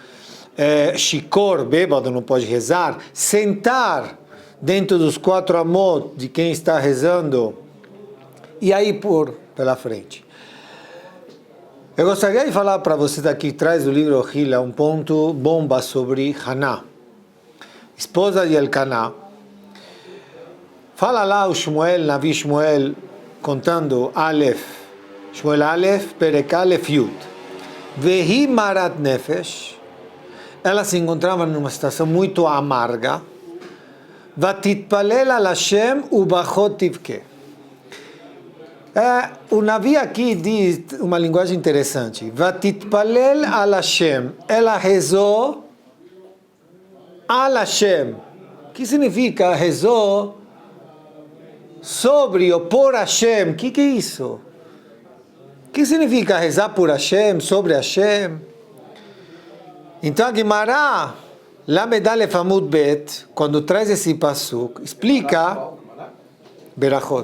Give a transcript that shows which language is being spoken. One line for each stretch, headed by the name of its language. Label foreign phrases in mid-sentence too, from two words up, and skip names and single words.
Portuguese: Shikor, bêbado, não pode rezar. Sentar dentro dos 4 amot de quem está rezando. E aí pela frente. Eu gostaria de falar para vocês aqui atrás do livro Hila um ponto bomba sobre Haná, esposa de Elcaná. Fala lá o Shmuel, Navi Shmuel, contando Aleph, Shmuel Aleph,
Hebrew: פרק אלף יוד. והיא מרת נפש,
Portuguese: ela se encontrava numa situação muito amarga.
Hebrew: ותתפלל על השם ובכה תבכה.
Portuguese: O Navi aqui diz uma linguagem interessante.
Hebrew: ותתפלל על השם.
Portuguese: Ela rezou
Hebrew: al Hashem.
Portuguese: O que significa rezou sobre ou por Hashem? O que é isso? O que significa rezar por Hashem, sobre Hashem? Então a Gemara,
Hebrew: למד אלף עמוד בית,
Portuguese: quando traz esse pasuk, explica Berachot.